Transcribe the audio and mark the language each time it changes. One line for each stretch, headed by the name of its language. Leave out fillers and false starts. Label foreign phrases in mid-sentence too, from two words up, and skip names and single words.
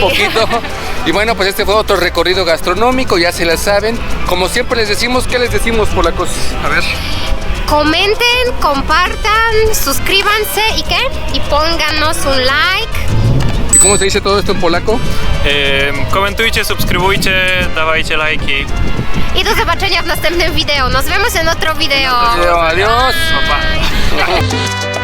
Spanish: Un poquito. Y bueno, pues este fue otro recorrido gastronómico, ya se la saben. Como siempre les decimos, ¿qué les decimos, polacos? A ver. Comenten, compartan, suscríbanse y ¿qué? Y pónganos un like. ¿Y cómo se dice todo esto en polaco?
Polish: Komentujcie, subskrybujcie, dawajcie lajki. I do zobaczenia w następnym wideo.
Spanish: Nos vemos en otro video. Adiós.
Polish: Pa, pa.